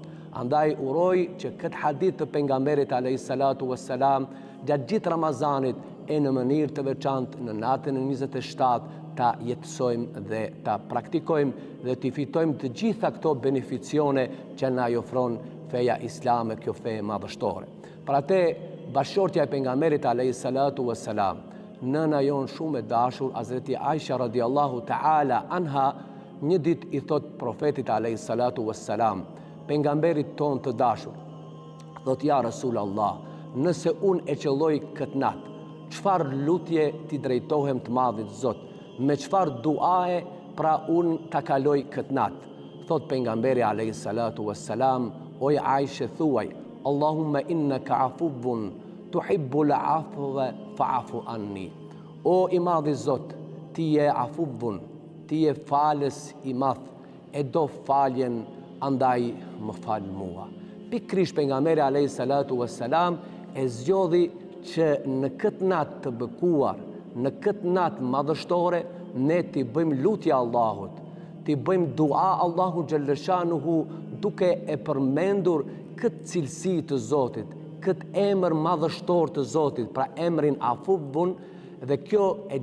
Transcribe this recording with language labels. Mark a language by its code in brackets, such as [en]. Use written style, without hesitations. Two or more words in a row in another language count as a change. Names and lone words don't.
[sq] Andaj uroj që këtë hadith të pejgamberit [ar] عليه الصلاة والسلام [sq] gjatë gjithë Ramazanit e në mënyrë të veçantë në natën e 27 ta jetësojmë dhe ta praktikojmë dhe të fitojmë të gjitha këto beneficione që na ofron feja islame, kjo fe madhështore. Pra te bashortja e pejgamberit [ar] عليه الصلاة والسلام, [sq] nëna jonë shumë e dashur, Hazreti Aisha [ar] رضي الله تعالى عنها, [sq] një ditë i thot profetit [ar] عليه الصلاة والسلام, [sq] pejgamberit ton të dashur, thot: "Ja Rasulallah, nëse unë e qëlloj këtë natë, qëfar lutje ti drejtohem të madhit Zot, me qëfar duae pra unë ta kaloj këtë natë?" Thot pejgamberi [ar] عليه الصلاة والسلام: [sq] "O Aisha, thuaj, [ar] اللهم إنك عفو تحب العفو فاعف عني." [sq] O i madhi Zot, ti je afuwwun, ti je falës i madh, e do faljen, andaj më fal mua. Pikrish pejgamberi [ar] عليه الصلاة والسلام [sq] e zgjodhi që në këtë natë të bekuar, në këtë natë madhështore, ne t'i bëjmë lutje Allahut, t'i bëjmë dua Allahu xhalleshanuhu duke e përmendur këtë cilësi të Zotit, këtë emër madhështor të Zotit, pra emrin Afuwwun, dhe kjo e